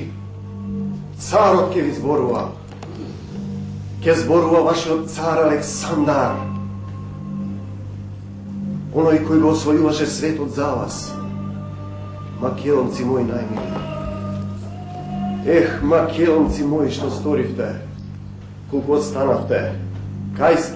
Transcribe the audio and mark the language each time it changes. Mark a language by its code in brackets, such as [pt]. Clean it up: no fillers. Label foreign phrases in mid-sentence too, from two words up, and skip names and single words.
[mk] Цар од ќе ви zborува. Ke zborува вашиот цар Александар. Оној кој го освојуваше светот за вас. Македонци мои најмили. Ех, македонци мои, што сторивте? Колку останавте? Кај сте?